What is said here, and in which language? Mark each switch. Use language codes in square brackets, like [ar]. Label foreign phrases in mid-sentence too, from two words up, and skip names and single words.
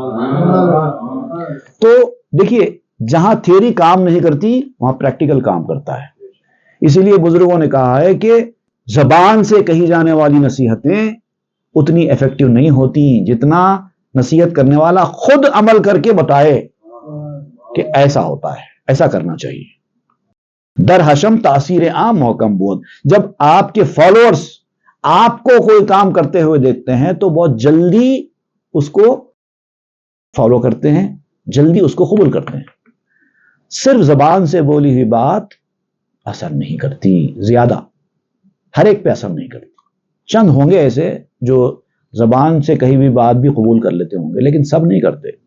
[ur] تو دیکھیے جہاں تھیوری کام نہیں کرتی وہاں پریکٹیکل کام کرتا ہے۔ اسی لیے بزرگوں نے کہا ہے کہ زبان سے کہی جانے والی نصیحتیں اتنی ایفیکٹو نہیں ہوتی جتنا نصیحت کرنے والا خود عمل کر کے بتائے کہ ایسا ہوتا ہے، ایسا کرنا چاہیے۔ [fa] در حشم تاثیر عام محکم بود، [ur] جب آپ کے فالوورز آپ کو کوئی کام کرتے ہوئے دیکھتے ہیں تو بہت جلدی اس کو فالو کرتے ہیں، جلدی اس کو قبول کرتے ہیں۔ صرف زبان سے بولی ہوئی بات اثر نہیں کرتی، زیادہ ہر ایک پہ اثر نہیں کرتی، چند ہوں گے ایسے جو زبان سے کہی ہوئی بات بھی قبول کر لیتے ہوں گے لیکن سب نہیں کرتے۔